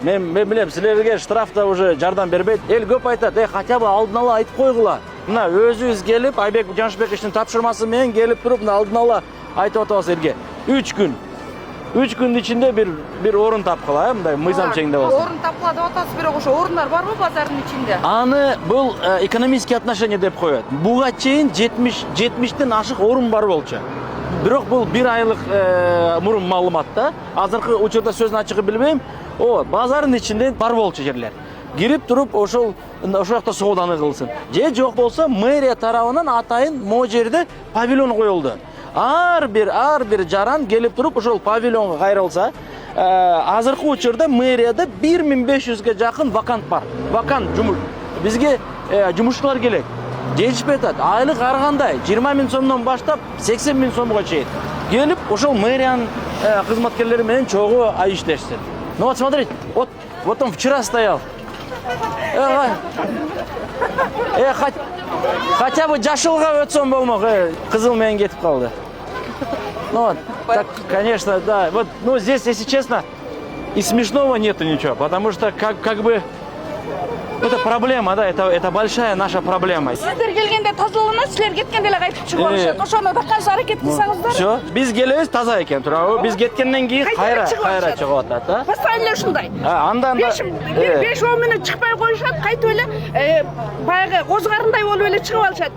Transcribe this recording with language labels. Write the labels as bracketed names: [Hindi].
[Kyrgyz] Мен билем, силерге штраф да уже жардам бербейт. Эл көп айтат, [Russian] хотя бы [Kyrgyz] алдын ала айтып койгула. Мына өзүбүз келип, Айбек Жанышбековичтин тапшырмасы менен келип туруп, мына алдын ала айтып атабыз элге. 3 күн. 3 күн ичинде бир орун тапкыла, мындай мыйзам чегинде болсун. Орун тапкыла деп атасыз, бирок ошо орундар барбы базардын ичинде? Аны бул экономический отношения деп коет. Буга чейин 70тен ашык орун бар болчу. Бирок бул 1 айлык мурун маалымат да. Азыркы учурда сөзүн ачыгы билбейм. Базардын ичинде бар болчу жерлер. Кирип туруп ошол жакта сооданы кылсын. Же жок болсо мэрия тарабынан атайын могу жерде павильон коюлду. Ар бир жаран келип туруп ошол павильонго кайрылса, азыркы учурда мэрияда 1500ге жакын вакант бар. Вакант жумуш. Бизге жумушчулар керек. Жетишпей атат. Айлык ар кандай 20 000 сомдон баштап 80 000 сомго чейин. Келип ошол мэриянын кызматкерлери менен чогуу ай иштешсин. [Russian] Ну вот смотрите, вот он вчера стоял. Хотя бы [Kyrgyz] жашылга өтсөм болмок, кызыл менен кетип калды. [Russian] Ну вот, так, конечно, да. Вот, ну здесь, если честно, и смешного нету ничего, потому что как бы это проблема, да, это большая наша проблема. [Kyrgyz] Сиздер келгенде тазалана, силер кеткенде эле кайтып чыгып алышат. Ошону да канча аракет кылсаңыздар. Всё, биз келебиз таза экен, туурабы? Биз кеткенден кийин кайра чыгып атат, да? Постоянно ушундай. Андан да 5-10 мүнөт чыкпай коюшат, кайтып эле баягы козгарындай болуп эле чыгып алышат.